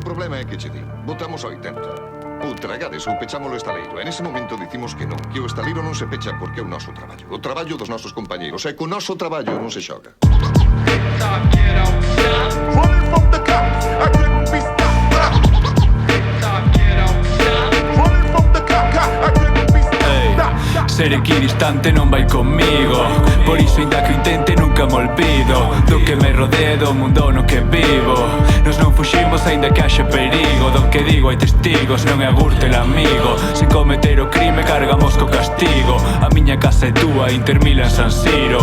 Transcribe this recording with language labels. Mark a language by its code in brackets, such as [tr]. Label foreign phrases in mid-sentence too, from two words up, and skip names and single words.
[gl] problema é que che di, botamos 80. Ou tragades ou pechamos o estaleiro. E nese momento dicimos que non, que o estaleiro non se pecha porque é o noso traballo. O traballo dos nosos compañeiros. E co noso traballo non se xoga. [en] Running from the cops, I couldn't be stopped. Running from the cops, I couldn't be stopped. [gl] Ser equidistante non vai comigo. Por iso, ainda que o intente, nunca me olvido do que me rodea, do mundo no que vivo. Nos non fuximos aínda que haxe perigo. Do que digo hai testigos, non é agurte el amigo. Sen cometer o crime cargamos co castigo. A miña casa é túa, Inter Milan, San Siro.